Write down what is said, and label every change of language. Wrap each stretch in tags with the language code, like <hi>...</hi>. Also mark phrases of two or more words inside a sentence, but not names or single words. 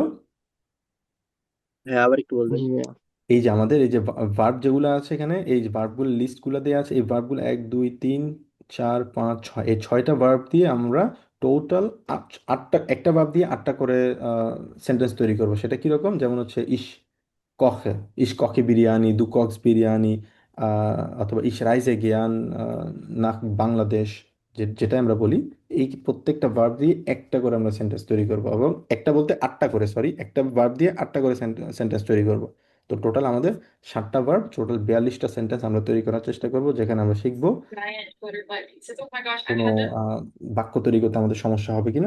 <bn>হ্যাঁ, আবার একটু বলবেন। জি এই যে আমাদের এই যে ভার্ব যেগুলো আছে এখানে, এই যে ভার্বগুলো লিস্টগুলো দেওয়া আছে, এই ভার্বগুলো 1 2 3 4 5 6, এই 6টা ভার্ব দিয়ে আমরা টোটাল আটটা, একটা ভার্ব দিয়ে আটটা করে সেন্টেন্স তৈরি করবো। সেটা কিরকম? যেমন হচ্ছে koche,</bn> <de>ich koche</de> <bn>বিরিয়ানি,</bn> <de>du kochst</de> <bn>বিরিয়ানি, অথবা</bn> <de>ich reise gern nach</de> <bn>বাংলাদেশ, যেটা আমরা বলি। এই প্রত্যেকটা ভার্ব দিয়ে একটা করে আমরা সেন্টেন্স তৈরি করব, এবং একটা বলতে আটটা করে, সরি, একটা ভার্ব দিয়ে আটটা করে সেন্টেন্স তৈরি করব। তো টোটাল আমাদের 7টা ভার্ব, টোটাল 42টা সেন্টেন্স আমরা তৈরি করার চেষ্টা করব, যেখানে আমরা শিখবো কোনো বাক্য তৈরি করতে আমাদের সমস্যা হবে কিনা।</bn>